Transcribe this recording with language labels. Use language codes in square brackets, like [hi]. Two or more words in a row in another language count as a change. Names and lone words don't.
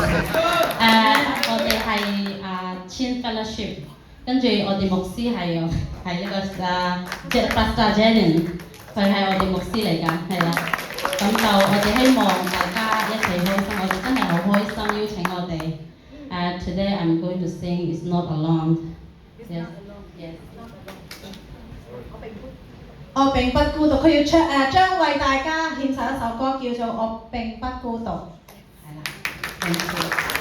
[yue] 我哋係Chin Fellowship， 跟住我哋牧師係一個Pastor Jalen， 佢係我哋牧師嚟㗎，係啦。咁就我哋希望大家一齊開心，我哋真係好開心邀請我哋。 [en] Today I'm going to sing It's Not Alone. Yes. Yes. [yue] 我並不孤獨，佢要將為大家獻上一首歌，叫做《我並不孤獨》。係啦， [en] thank you。